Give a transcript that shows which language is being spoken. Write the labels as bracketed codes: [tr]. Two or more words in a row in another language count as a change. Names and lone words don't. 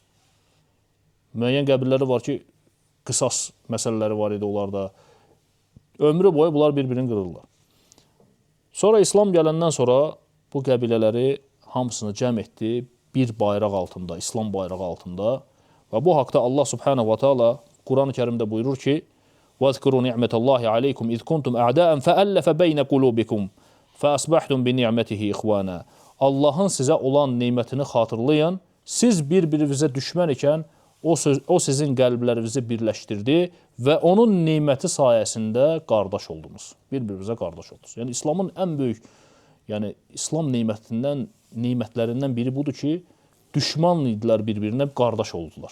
[az] Müəyyən qəbilələri var ki, qisas məsələləri var idi onlarda. Ömrü boyu bunlar bir-birini qırırlar. Sonra İslam gələndən sonra bu qəbilələri hamısını cəm etdi bir bayraq altında, İslam bayrağı altında. Və bu haqda Allah [ar] سبحانه وتعالى [az] Quran-ı Kerimdə buyurur ki: [ar] وَاذْكُرُوا نِعْمَةَ اللّٰهِ عَلَيْكُمْ اِذْ كُنْتُمْ اَعْدَاءً فَأَلَّفَ بَيْنَ قُلُوبِكُمْ فَأَصْبَحْتُمْ بِنِعْمَتِهِ اِخْوَانًا. [az] Allahın sizə olan neymətini xatırlayın. Siz bir-birinizə düşmən ikən o sizin qəlblərinizi birləşdirdi və onun neyməti sayəsində qardaş oldunuz. Bir-birinizə qardaş oldunuz. Yəni İslamın ən böyük, yəni İslam neymətlərindən biri budur ki, düşman idilər bir-birinə, qardaş oldular.